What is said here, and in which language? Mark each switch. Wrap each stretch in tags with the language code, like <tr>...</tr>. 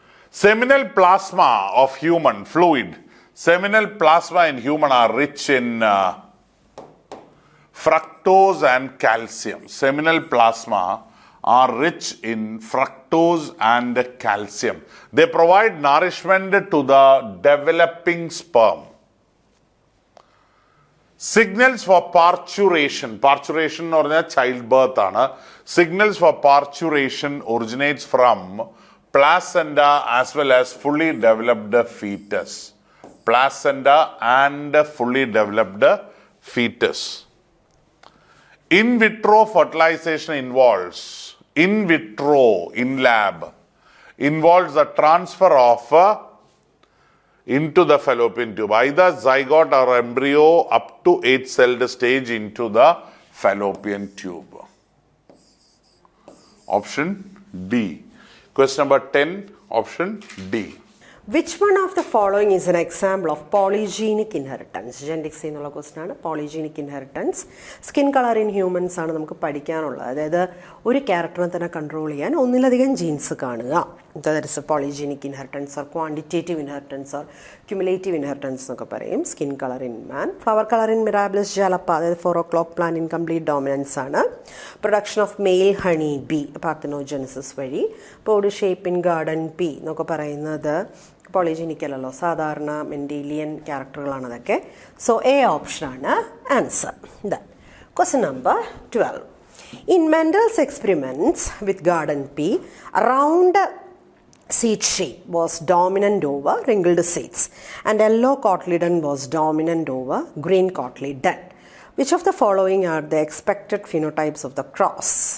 <en>Seminal plasma of human fluid. Seminal plasma in human are rich in fructose and calcium. Seminal plasma are rich in fructose and calcium. They provide nourishment to the developing sperm. Signals for parturition.</en> <ml>Parturition എന്ന് പറഞ്ഞാൽ child birth ആണ്.</ml> <en>Signals for parturition originates from placenta as well as fully developed fetus. Placenta and fully developed fetus. In vitro fertilization involves, in vitro, in lab, involves the transfer of into the fallopian tube, either zygote or embryo up to 8-celled stage into the fallopian tube. Option D. Question number 10, option D. Which one of the following is an example of polygenic inheritance?</en> <ml>Genetics എന്നുള്ള question ആണ്. Polygenic inheritance.</ml> <en>skin colour in humans</en> <ml>ആണ് നമുക്ക് പഠിക്കാനുള്ളത്. അതായത് ഒരു ക്യാരക്ടറിനെ തന്നെ control ചെയ്യാൻ ഒന്നിലധികം ജീൻസ് കാണുക.</ml> <en>that is a polygenic inheritance or quantitative inheritance or cumulative inheritance</en> <ml>എന്നൊക്കെ പറയും.</ml> <en>Skin colour in man, flower colour in Mirabilis jalapa, അതായത് 4 o'clock plant in complete dominance ആണ്. Production of male honey bee parthenogenesis വഴി. Body shape in garden pea</en> <ml>എന്നൊക്കെ പറയുന്നത് polygenic അല്ലല്ലോ, സാധാരണ Mendelian ക്യാരക്ടറുകളാണ് അതൊക്കെ. സോ എ ഓപ്ഷനാണ് answer. Question number 12.</ml> <en>In Mendel's experiments with garden pea, round seed shape was dominant over wrinkled seeds and yellow cotyledon was dominant over green cotyledon. Which of the following are the expected phenotypes of the cross?</en>